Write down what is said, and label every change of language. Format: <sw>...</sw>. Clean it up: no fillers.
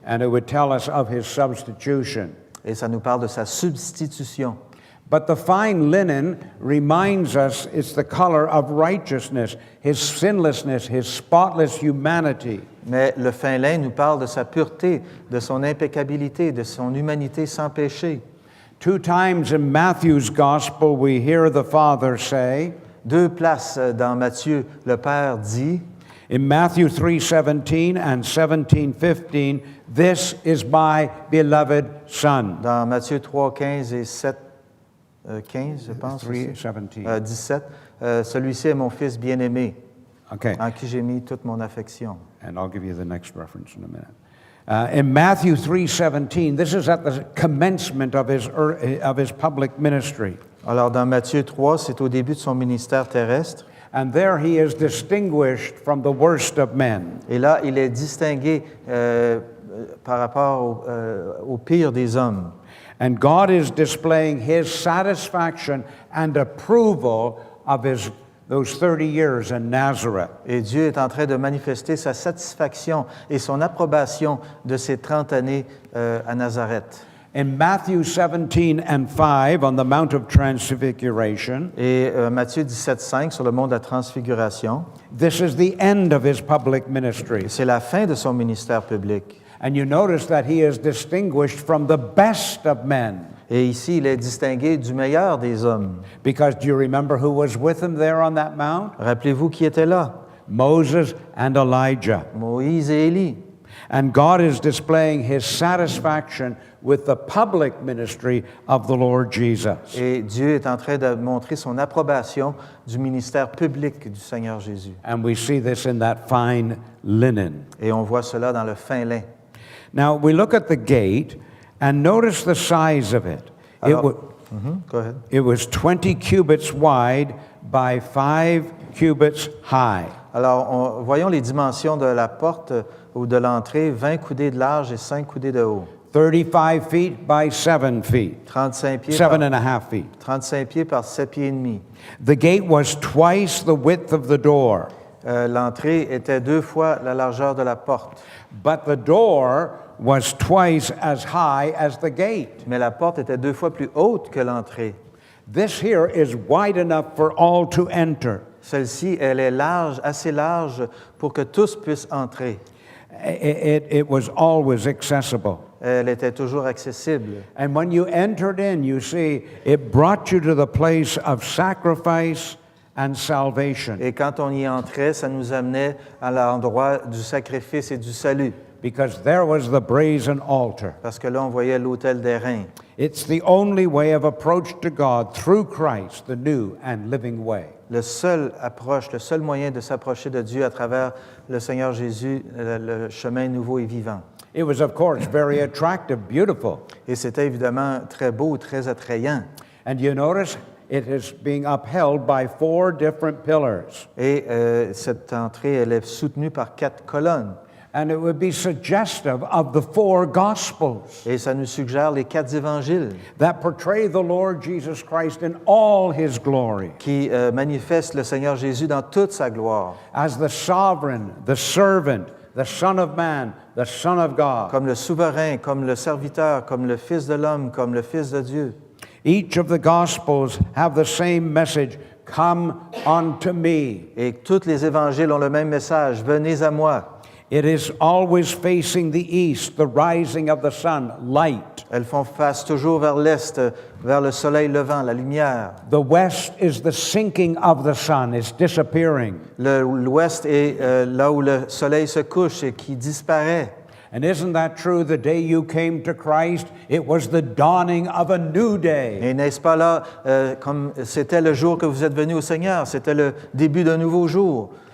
<en>And it would tell us of his substitution.</en> <fr>Et ça nous parle de sa substitution.</fr> <en>But the fine linen reminds us it's the color of righteousness, his sinlessness, his spotless humanity.</en> <fr>Mais le fin lin nous parle de sa pureté, de son impeccabilité, de son humanité sans péché.</fr> <en>2 times in Matthew's gospel we hear the Father say,</en> <fr>2 places dans Matthieu, le Père dit,</fr> <en>in Matthew 3:17 and 17:15, this is my beloved Son.</en> <fr>dans Matthieu 3, 15 et 7, 15, je pense. aussi. 3:17. 17. Celui-ci est mon Fils bien-aimé,</fr> <en>Okay,</en> <fr>en qui j'ai mis toute mon affection.</fr> <en>and I'll give you the next reference in a minute. In Matthew 3:17, this is at the commencement of his public ministry.</en> <fr>Alors, dans Matthieu 3, c'est au début de son ministère terrestre.</fr> <en>And there he is distinguished from the worst of men.</en> <fr>Et là, il est distingué par rapport au pire des hommes.</fr> <en>And God is displaying his satisfaction and approval of those 30 years in Nazareth.</en> <fr>Et Dieu est en train de manifester sa satisfaction et son approbation de ces 30 années à Nazareth.</fr> <en>In Matthew 17 and 5 on the Mount of Transfiguration,</en> <fr>Et Matthieu 17, 5 sur le mont de la Transfiguration,</fr> <en>this is the end of his public ministry.</en> <fr>c'est la fin de son ministère public.</fr> <en>And you notice that he is distinguished from the best of men.</en> <fr>Et ici, il est distingué du meilleur des hommes.</fr> <en>Because do you remember who was with him there on that mount?</en> <fr>Rappelez-vous qui était là?</fr> <en>Moses and Elijah.</en> <fr>Moïse et Élie.</fr> <en>And God is displaying his satisfaction with the public ministry of the Lord Jesus.</en> <fr>Et Dieu est en train de montrer son approbation du ministère public du Seigneur Jésus.</fr> <en>And we see this in that fine linen.</en> <fr>Et on voit cela dans le fin lin.</fr> <en>Now we look at the gate and notice the size of it. Alors, Go ahead. It was 20 cubits wide by 5 cubits high.</en> <fr>Alors, voyons les dimensions de la porte ou de l'entrée, 20 coudées de large et 5 coudées de haut.</fr> <en>35 feet by 7 feet.</en> <fr>35 pieds,</fr> <en>7.5 feet.</en> <fr>35 pieds par 7 pieds et demi.</fr> <en>The gate was twice the width of the door,</en> <fr>L'entrée était 2 fois la largeur de la porte,</fr> <en>but the door was twice as high as the gate.</en> <fr>mais la porte était 2 fois plus haute que l'entrée.</fr> <en>This here is wide enough for all to enter.</en> <fr>Celle-ci, elle est large, assez large pour que tous puissent entrer.</fr> <en>It was always accessible.</en> <fr>Elle était toujours accessible.</fr> <en>And when you entered in, you see, it brought you to the place of sacrifice and salvation.</en> <fr>Et quand on y entrait, ça nous amenait à l'endroit du sacrifice et du salut,</fr> <en>Because there was the brazen altar.</en> <fr>parce que là, on voyait l'autel d'airain.</fr> <en>It's the only way of approach to God through Christ, the new and living way.</en> <fr>Le seul moyen de s'approcher de Dieu à travers le Seigneur Jésus, le chemin nouveau et vivant.</fr> <en>It was, of course, very attractive, beautiful.</en> <fr>Et c'était évidemment très beau, très attrayant.</fr> <en>And you notice it is being upheld by 4 different pillars.</en> <fr>Et cette entrée, elle est soutenue par 4 colonnes.</fr> <en>And it would be suggestive of the 4 Gospels</en> <fr>Et ça nous suggère les 4 évangiles</fr> <en>that portray the Lord Jesus Christ in all his glory</en> <fr>qui manifestent le Seigneur Jésus dans toute sa gloire,</fr> <en>as the sovereign, the servant, the Son of Man, the Son of God.</en> <fr>comme le souverain, comme le serviteur, comme le Fils de l'homme, comme le Fils de Dieu.</fr> <en>Each of the Gospels have the same message, come unto me.</en> <fr>Et tous les évangiles ont le même message, venez à moi.</fr> <en>It is always facing the east, the rising of the sun, light.</en> <fr>Elles font face toujours vers l'est, vers le soleil levant, la lumière.</fr> <en>The west is the sinking of the sun, it's disappearing.</en> <fr>L'ouest est là où le soleil se couche et qui disparaît.</fr> <en>And isn't that true? The day you came to Christ, it was the dawning of a new day.</en> <fr>Et n'est-ce pas là, comme c'était le jour que vous êtes venu au Seigneur, c'était le début d'un nouveau jour.</fr>